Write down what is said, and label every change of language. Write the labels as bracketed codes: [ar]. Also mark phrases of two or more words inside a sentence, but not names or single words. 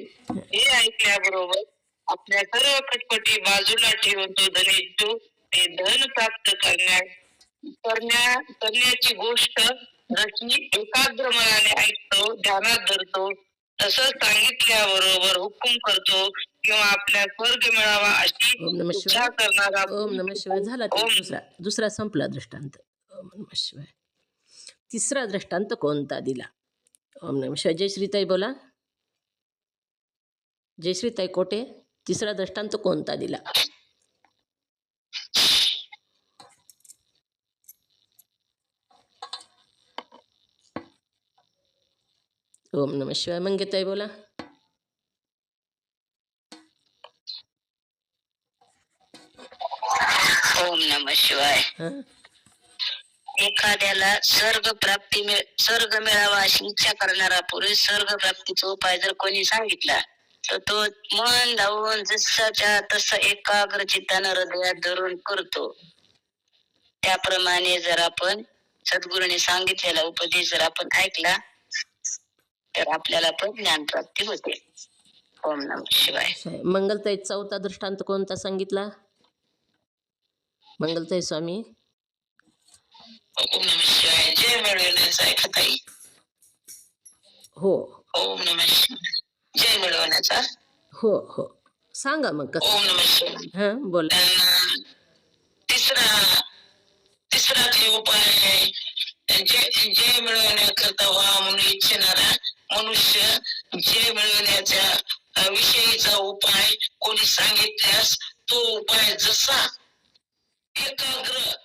[mr] हे ऐकल्याबरोबर आपल्या सर्व खटपटी बाजूला ठेवून तो धनेच्छू ते धन प्राप्त करण्याची गोष्ट रचनी एकाग्र मनाने ऐकतो, ध्यानात धरतो. तसं सांगितल्याबरोबर हुकूम करतो किंवा आपल्या स्वर्ग मिळावा अशी [sa] ओम नमः [mr] इच्छा [sa] शिवाय. [mr] करणारा [sa] ओम नमः शिवाय. [mr] झाला ते [sa] ओम [mr] दुसरा संपला दृष्टांत. [sa] ओम नमः शिवाय. [mr] तिसरा दृष्टांत कोणता दिला? [sa] ओम नमः शिवाय. [mr] जयश्रीताई बोला. जयश्रीताई कोटे, तिसरा दृष्टांत कोणता दिला? [sa] ओम नमः शिवाय. मंगेताई बोला. ओम नमः शिवाय. [mr] हा. एखाद्याला स्वर्ग मिळावा अशी इच्छा करणारा पुरुष स्वर्ग प्राप्तीचा उपाय जर कोणी सांगितला तर तो मन लावून जसाच्या तसा एकाग्र चित्तानं हृदयात धरून करतो. त्याप्रमाणे जर आपण सद्गुरूने सांगितलेला उपदेश जर आपण ऐकला तर आपल्याला पण ज्ञान प्राप्ती होते. [sa] ओम नमः शिवाय. [mr] मंगलताई, चौथा दृष्टांत कोणता सांगितला? मंगलताई स्वामी. [sa] ओम नमः शिवाय. [mr] जय मिळवण्याचा आहे का ताई? हो [sa] ओम नमः शिवाय. [mr] जय मिळवण्याचा. हो हो, सांगा मग कसं. [sa] ओम नमः शिवाय. [mr] हा बोला. तिसरा जे उपाय आहे, जय मिळवण्याकरता व्हा म्हणून इच्छिणारा मनुष्य जय मिळवण्याच्या विषयीचा उपाय कोणी सांगितल्यास तो उपाय जसा एकाग्र